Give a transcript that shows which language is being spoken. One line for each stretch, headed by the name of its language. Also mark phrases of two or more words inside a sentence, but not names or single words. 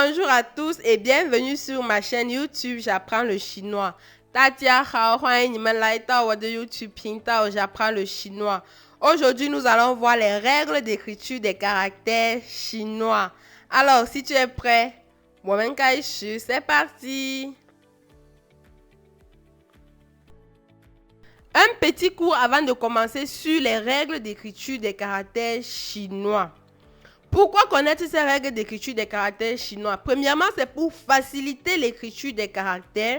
French: à tous et bienvenue sur ma chaîne YouTube J'apprends le chinois.
Chinese: 大家好，欢迎你们来到我的 YouTube 频道 J'apprends le chinois.
French: Aujourd'hui, nous allons voir les règles d'écriture des caractères chinois. Alors, si tu es prêt,
Chinese: 我们开始,
French: c'est parti. Un petit cours avant de commencer sur les règles d'écriture des caractères chinois. Pourquoi connaître ces règles d'écriture des caractères chinois? Premièrement, c'est pour faciliter l'écriture des caractères.